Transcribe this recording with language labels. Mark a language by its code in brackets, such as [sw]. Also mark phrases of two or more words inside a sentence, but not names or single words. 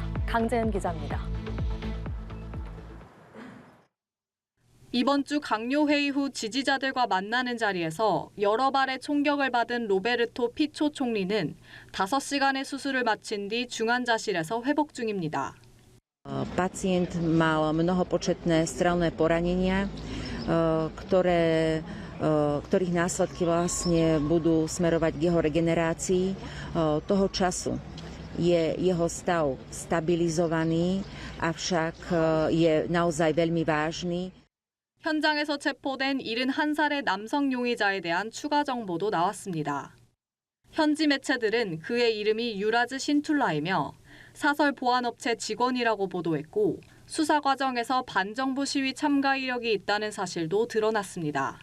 [ko] 강재은 기자입니다. 이번 주 강요회의 후 지지자들과 만나는 자리에서 여러 발의 총격을 받은 로베르토 피초 총리는 5시간의 수술을 마친 뒤 중환자실에서 회복 중입니다. [sk] Pacjent mal mnohopočetné strelné poranenia, ktorých následky vlastne budú smerovať k jeho regenerácii. Toho času je jeho stav stabilizovaný, avšak je naozaj veľmi vážny. [ko] 현장에서 체포된 71살의 남성 용의자에 대한 추가 정보도 나왔습니다. 현지 매체들은 그의 이름이 유라즈 신툴라이며 사설 보안업체 직원이라고 보도했고 수사 과정에서 반정부 시위 참가 이력이 있다는 사실도 드러났습니다.